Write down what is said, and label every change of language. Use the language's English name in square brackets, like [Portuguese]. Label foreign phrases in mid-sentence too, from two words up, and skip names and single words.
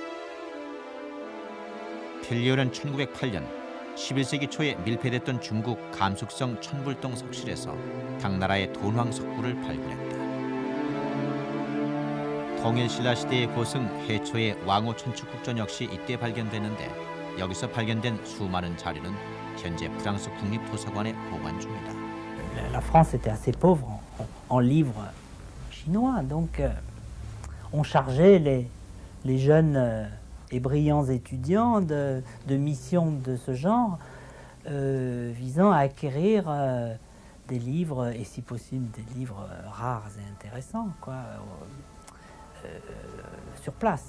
[Korean] 펠리오는 1908년 11세기 초에 밀폐됐던 중국 감숙성 천불동 석실에서 당나라의 돈황 석굴을 발굴했다. 통일신라 시대의 고승 해초의 왕호 천축국전 역시 이때 발견됐는데 여기서 발견된 수많은 자료는 현재 프랑스 국립도서관에 보관 중이다. [French] La France était assez pauvre en livres chinois, donc on chargeait les jeunes et brillants étudiants de missions de ce genre visant à acquérir des livres, et si possible des livres rares et intéressants, sur place.